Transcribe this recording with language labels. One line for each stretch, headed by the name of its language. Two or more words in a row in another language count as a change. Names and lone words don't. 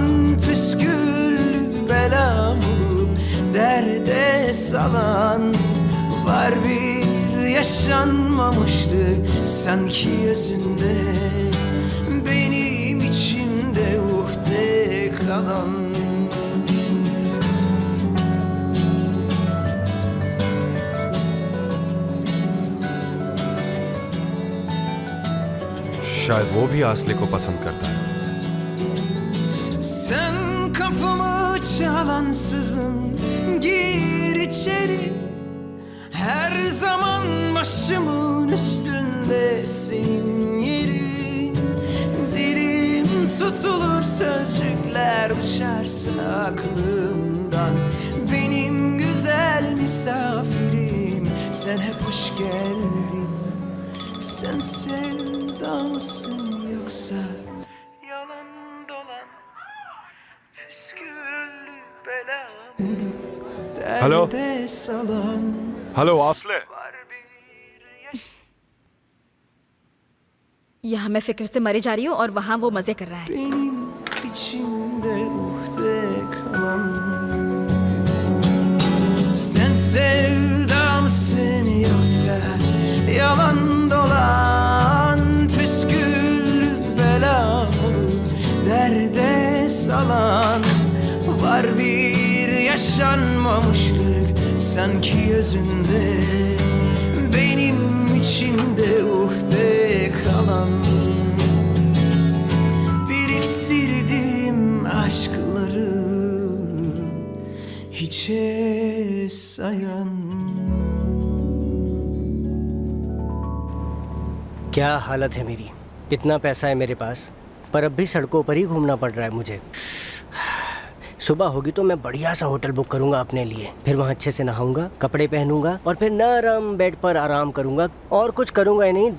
Turkish: Püsküllü belamı derde salan. Var bir yaşanmamışlık sanki özünde. Benim içimde uhde kalan.
Hindi: शायद वो भी आसले को पसंद करता है।
Turkish: Sen kapımı çalansızın gir içeri. Her zaman başımın üstünde senin yerin. Dilim tutulur sözcükler uçarsa aklımdan. Benim güzel misafirim sen hep hoş geldin. Sen sevda mısın yoksa yalan dolan? Püsküllü belamı Hello? derde salan.
Hindi: हेलो आसले। यहाँ मैं फिक्र से मरी जा रही हूँ और वहाँ वो मजे कर रहा है।
Turkish: Benim içimde uhde kalan. Sen sevda mısın yoksa yalan dolan? Püsküllü bela olup derde salan. Var bir yaşanmamışlık sanki özünde. Benim içimde uhde kalan. Biriktirdim aşkları hiçe sayan.
Hindi: क्या हालत है मेरी। इतना पैसा है मेरे पास पर अब भी सड़कों पर ही घूमना पड़ रहा है मुझे। सुबह होगी तो मैं बढ़िया सा होटल बुक करूंगा अपने लिए, फिर वहाँ अच्छे से नहाऊंगा, कपड़े पहनूंगा और फिर नरम बेड पर आराम करूंगा और कुछ करूंगा ही नहीं।